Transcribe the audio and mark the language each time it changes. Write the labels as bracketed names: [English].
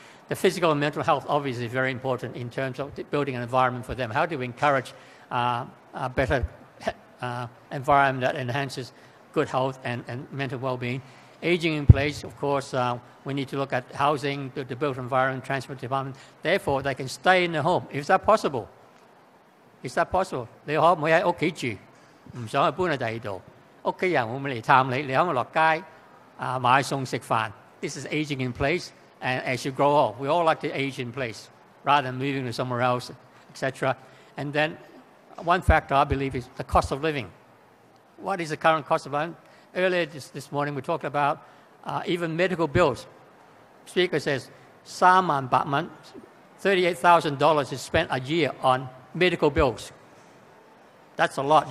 [English] The physical and mental health obviously is very important in terms of building an environment for them. How do we encourage a better environment that enhances good health and mental well-being? Aging in place, of course, we need to look at housing, the built environment, transport department. Therefore, they can stay in the home. Is that possible? Is that possible? [Cantonese] 你可唔可以喺屋企住，唔想去搬去第二度？屋企人會唔會嚟探你？你可唔可以落街買餸食飯？ [English] This is aging in place. And as you grow old, we all like to age in place rather than moving to somewhere else, etc. And then one factor I believe is the cost of living. What is the current cost of living? Earlier this morning we talked about even medical bills. Speaker says, 3,800蚊, $38,000 is spent a year on medical bills. That's a lot.